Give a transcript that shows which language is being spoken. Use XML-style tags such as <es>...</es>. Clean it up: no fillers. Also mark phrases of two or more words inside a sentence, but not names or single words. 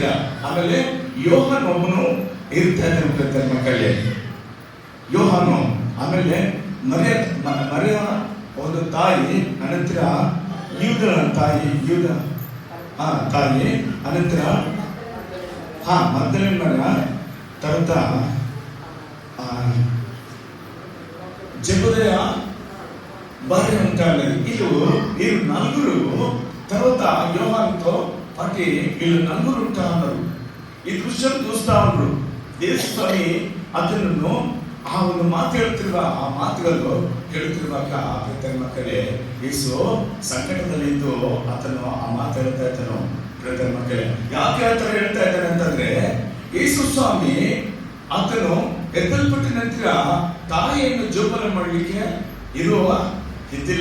<kn>ಆಮೇಲೆ ಯೋಹಾನ ಒಬ್ಬನು ಇರ್ತಾ ಇದ್ದಾರೆ ಮಕ್ಕಳೇ, ಯೋಹಾನು. ಆಮೇಲೆ ಮರೆಯ ಒಂದು ತಾಯಿ, ಅನಂತರ ಯೂದನ ತಾಯಿ, ತಾಯಿ, ಅನಂತರ ಮಗ್ದಲೇನ ಮರ,</kn> <te>తర్వాత జెబెదయ భార్య ఉంటారు. వీళ్ళు 4 తర్వాత యోహానుతో పాటు వీళ్ళు 4 ఉంటా ఉన్నారు. ఈ దృశ్యం చూస్తా ఉన్నారు.</te> <kn>ದೇವಸ್ವಾಮಿ ಅದನ್ನು ಆ ಒಂದು ಮಾತು ಹೇಳ್ತಿರುವ ಆ ಮಾತುಗಳು ಕೇಳುತ್ತಿರುವಾಗ ಪ್ರೀತಿಯ ಮಕ್ಕಳೇ, ಯೇಸು ಸಂಕಟದಲ್ಲಿದ್ದು ಆತನು ಆ ಮಾತು ಹೇಳ್ತಾ ಇದ್ದನು. ಪ್ರೀತಿಯ ಮಕ್ಕಳೇ, ಯಾಕೆ ಆ ತರ ಹೇಳ್ತಾ ಇದ್ದಾನೆ ಅಂತಂದ್ರೆ, ಯೇಸು ಸ್ವಾಮಿ ಆತನು ಎದ್ದಲ್ಪಟ್ಟ ನಂತರ ತಾಯಿಯನ್ನು ಜೋಪಾನ ಮಾಡಲಿಕ್ಕೆ ಇರುವ ಇದ್ದಿಲ್ಲ.</kn>